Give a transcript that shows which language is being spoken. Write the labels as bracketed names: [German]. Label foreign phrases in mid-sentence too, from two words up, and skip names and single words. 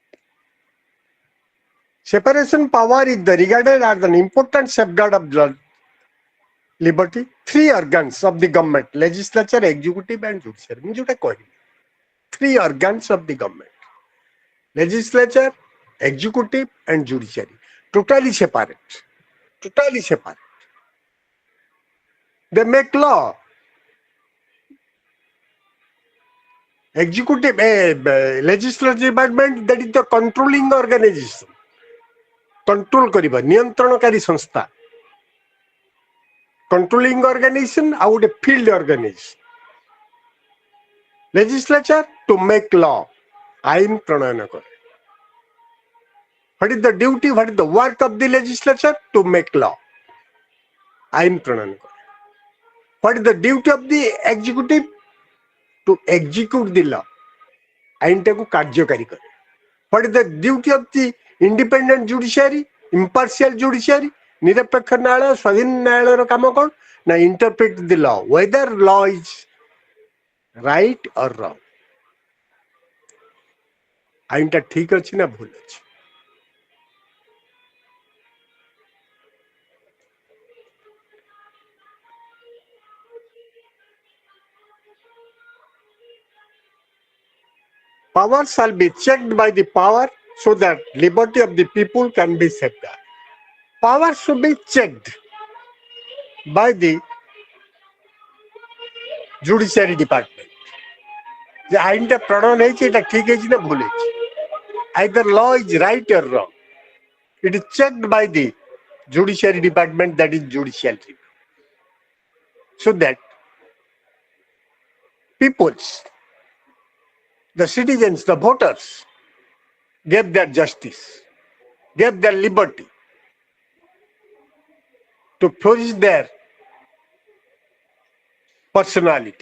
[English] Separation power is regarded as an important safeguard of liberty, three organs of the government, legislature, executive and judiciary. [Odia] ମୁଁ ଯୋଉଟା କହିଲି, [English] three organs of the government, legislature, executive and judiciary, totally separate. Totally separate. They make law. Executive, legislative department, that is the controlling organization. [Odia] Control କରିବା, ନିୟନ୍ତ୍ରଣକାରୀ ସଂସ୍ଥା. [English] Controlling organization, [Odia] ଆଉ ଗୋଟେ [English] field organization. Legislature to make law, [Odia] ଆଇନ ପ୍ରଣୟନ କରେ. [English] What is the duty, what is the work of the legislature? To make law, [Odia] ଆଇନ ପ୍ରଣୟନ କରେ. [English] What is the duty of the executive? To execute the law, [Odia] ଆଇନଟାକୁ କାର୍ଯ୍ୟକାରୀ କରେ. [English] What is the duty of the independent judiciary, impartial judiciary? [Odia] ନିରପେକ୍ଷ ନ୍ୟାୟାଳୟ, ସ୍ୱାଧୀନ ନ୍ୟାୟାଳୟର କାମ କ'ଣ? ନା [English] interpret the law, whether law is right or wrong. [Odia] ଆଇନଟା ଠିକ ଅଛି ନା ଭୁଲ ଅଛି. [English] Power shall be checked by the power so that liberty of the people can be safeguarded. Power should be checked by the judiciary department. The [Odia] ଆଇନଟା ପ୍ରଣୟନ ହେଇଛି, ଏଟା ଠିକ ହେଇଛି ନା ଭୁଲ ହେଇଛି. [English] Either law is right or wrong. It is checked by the judiciary department, that is judicial review. So that peoples, the citizens, the voters, gave their justice, gave their liberty to flourish their personality.